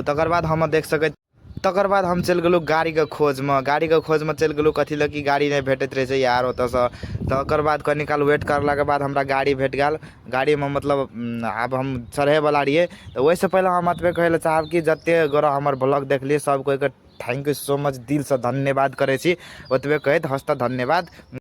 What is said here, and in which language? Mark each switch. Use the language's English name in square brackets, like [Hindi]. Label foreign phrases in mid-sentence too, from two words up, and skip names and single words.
[Maithili] तकर बाद हम देख सके तकर बाद हम चल गेलू गाड़ी के खोज में चल गेलू। कथी लगी गाड़ी नहीं भेटत रहे छे यार ओतऽ से। तकर बाद कनी काल वेट करला के बाद हमरा गाड़ी भेट गेल। गाड़ी में मतलब अब हम चढ़े वाला रहिए। तो वैसे पहले हम अतबे कहे ला चाहब कि जते गोरा हमर ब्लॉग देखलिए सब कोई के [English] thank you so much [Maithili] दिल से धन्यवाद करे छी। ओतबे कहत हंसता धन्यवाद।